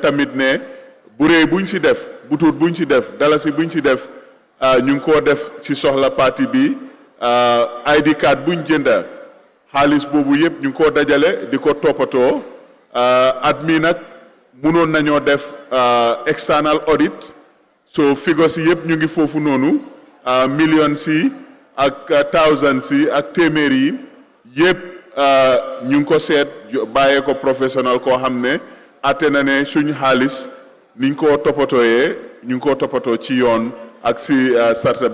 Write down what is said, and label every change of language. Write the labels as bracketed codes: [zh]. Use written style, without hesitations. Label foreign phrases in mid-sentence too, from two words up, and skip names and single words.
[wo] tamit ne bu rëy buñ si def bu tuut buñ si def dalasi buñ si def ñu ngi koo def ci soxla parti bi ID card buñ jënda xaalis boobu yëpp ñu ngi koo dajale di ko toppatoo at mi nag mënoon nañoo def [en] external audit [wo] so figures yi yëpp ñu ngi foofu noonu millions si ak thousands si ak téeméer yi yëpp ñu ngi ko seet bàyyee ko professionnel koo xam ne atte na ne suñ xaalis niñ ko toppatooyee ñu ngi ko toppatoo ci yoon ak si sarta